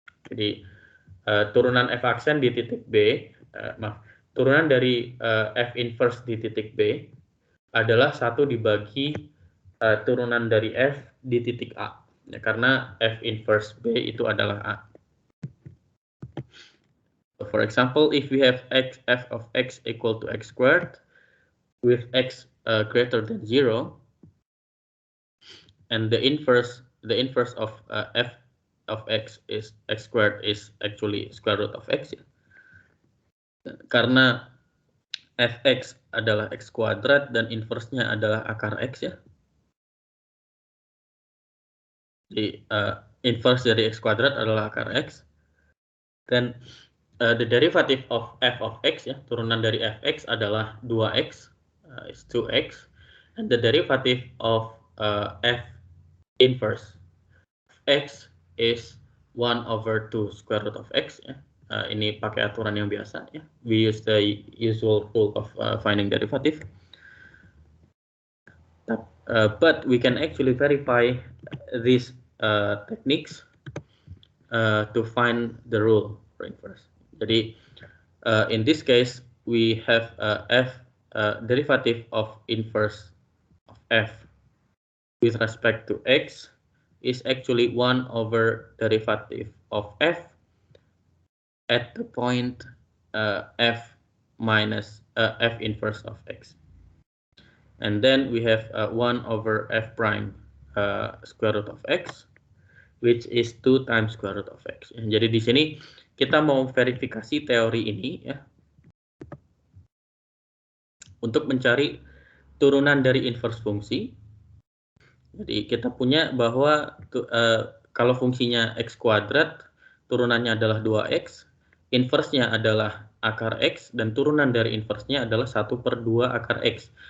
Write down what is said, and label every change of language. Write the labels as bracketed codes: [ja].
[id] Jadi turunan f aksen di titik B, turunan dari f inverse di titik B adalah 1 dibagi turunan dari f di titik A. Ya, karena f inverse B itu adalah A. [en] For example, if we have f of x equal to x squared with x greater than 0, and the inverse of f of x is x squared is actually square root of x ya. [id] Karena fx adalah x kuadrat dan inverse-nya adalah akar x ya. Jadi inverse dari x kuadrat adalah akar x. Dan [en] the derivative of f of x, ya, [id] turunan dari fx adalah 2x, [en] is 2x, and the derivative of f inverse x is 1/2 square root of x, ya. [id] Ini pakai aturan yang biasa, ya. [en] We use the usual rule of finding derivative. But we can actually verify these techniques to find the rule for inverse. Jadi in this case we have f derivative of inverse of f with respect to x is actually 1/derivative of f at the point f minus f inverse of x. And then we have 1/f prime square root of x, which is 2 times square root of x. [id] Jadi di sini kita mau verifikasi teori ini, ya, untuk mencari turunan dari inverse fungsi. Jadi kita punya bahwa kalau fungsinya x kuadrat, turunannya adalah 2x, inverse-nya adalah akar x, dan turunan dari inverse-nya adalah 1/2 akar x.